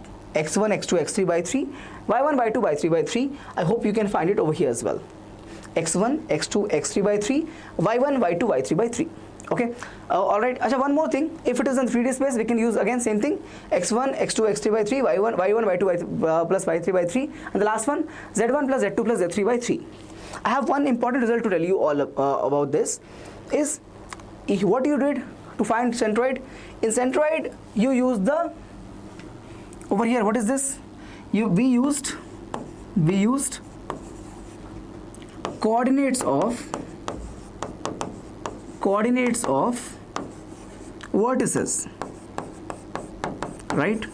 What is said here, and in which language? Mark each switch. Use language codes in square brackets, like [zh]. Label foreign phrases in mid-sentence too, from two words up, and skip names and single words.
[en] x1, x2, x3 by 3, y1 by 2 by 3 by 3. I hope you can find it over here as well. x1, x2, x3 by 3, y1, y2, y3 by 3. Okay, alright. Acha, one more thing. If it is in 3D space, we can use again same thing. x1, x2, x3 by 3, y1, y2 plus y3 by 3, and the last one z1 plus z2 plus z3 by 3. I have one important result to tell you all about this. Is what you did to find centroid. In centroid, you use the over here. What is this? We used coordinates of vertices, right?